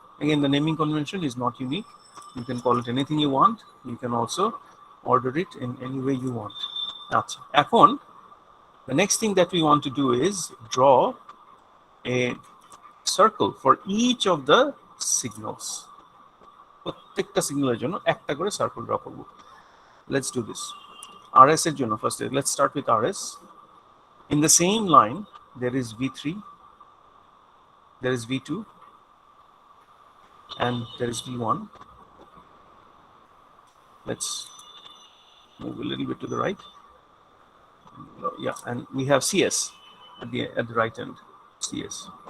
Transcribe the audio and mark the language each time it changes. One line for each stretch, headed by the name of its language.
English: Again, the naming convention is not unique. You can call it anything you want. You can also order it in any way you want. That's it. The next thing that we want to do is draw a circle for each of the signals.
Bangla: প্রত্যেকটা সিগন্যালের জন্য একটা করে circle draw করব।
English: Let's do this. RS এর জন্য first, let's start with RS. In the same line, there is V3, there is V2, and there is V1. Let's move a little bit to the right. Yeah, and we have CS at the right end, CS.